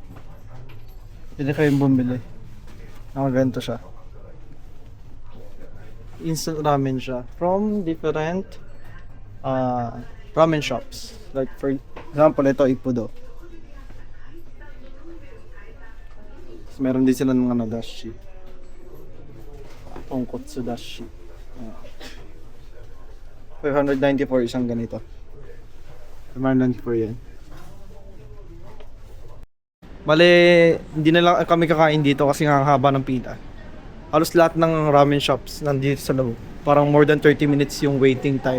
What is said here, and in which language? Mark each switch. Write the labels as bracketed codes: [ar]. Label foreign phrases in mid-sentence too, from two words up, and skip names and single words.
[tl] Pwede kayong bumili. Ganito siya. [en] Instant ramen siya. From different ramen shops. Like for example, [tl] ito Ippudo. Tapos meron din sila ng dashi. [ja] 豚骨だし. [tl] 594 isang ganito. 594 yan. Bale, hindi na lang kami kakain dito kasi nga ang haba ng pila. Halos lahat ng [en] ramen shops [tl] nandito sa loob. [en] Parang more than 30 minutes yung waiting time.